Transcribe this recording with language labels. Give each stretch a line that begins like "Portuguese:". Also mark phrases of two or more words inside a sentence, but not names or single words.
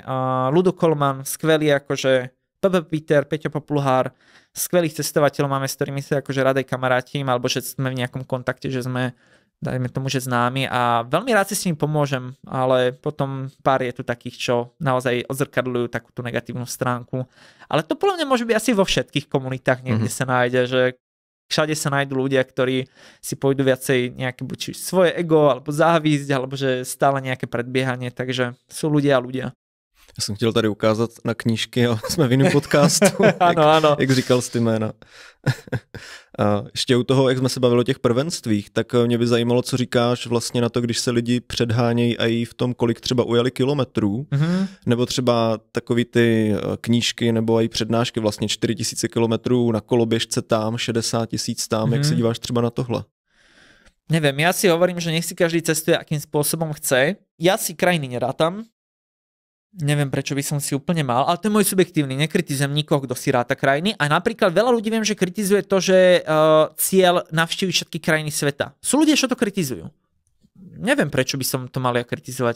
Slovak: Ludo Kolman, skvelý, akože Pepe Peter, Peťo Popluhár, skvelých cestovateľov máme, s ktorými sa akože radej kamarátim, alebo že sme v nejakom kontakte, že sme, dajme tomu, že známi a veľmi rád si s ním pomôžem, ale potom pár je tu takých, čo naozaj odzrkadľujú takú tú negatívnu stránku. Ale to podľa mňa môže byť asi vo všetkých komunitách, niekde sa nájde, že všade sa nájdú ľudia, ktorí si pôjdu viacej nejaké buď svoje ego, alebo závisť, alebo že stále nejaké predbiehanie, takže sú ľudia a ľudia.
Czech: Já jsem chtěl tady ukázat na knížky, ale jsme v jiném podcastu, ano. Jak říkal jsi ty jména. A ještě u toho, jak jsme se bavili o těch prvenstvích, tak mě by zajímalo, co říkáš vlastně na to, když se lidi předhánějí i v tom, kolik třeba ujeli kilometrů, nebo třeba takový ty knížky nebo i přednášky, vlastně 4000 kilometrů na koloběžce tam, 60 000 tam, jak se díváš třeba na tohle?
Slovak: Neviem, ja si hovorím, že nech si každý cestuje, akým spôsobom chce. Ja si krajiny nerátam. Neviem, prečo by som si úplne mal, ale to je môj subjektívny, nekritizujem nikoho, kto si ráta krajiny. A napríklad veľa ľudí viem, že kritizuje to, že cieľ navštíviť všetky krajiny sveta. Sú ľudia, čo to kritizujú. Neviem, prečo by som to mal ja kritizovať.